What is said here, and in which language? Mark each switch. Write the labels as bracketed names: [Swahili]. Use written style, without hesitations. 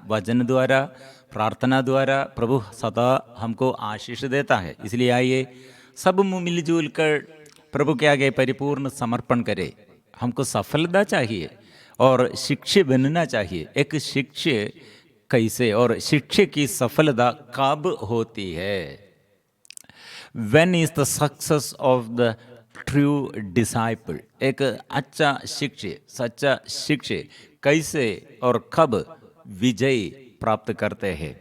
[Hindi] वचन द्वारा, प्रार्थना द्वारा प्रभु सदा हमको आशीष देता है। इसलिए आइए सब मिलजुल कर प्रभु के आगे परिपूर्ण समर्पण करें। हमको सफलता चाहिए और शिष्य बनना चाहिए। एक शिष्य कैसे और शिक्षक की सफलता कब होती है? [English] When is the success of the true disciple? [Hindi] एक अच्छा शिक्षक, सच्चा शिक्षक कैसे और कब विजय प्राप्त करते हैं?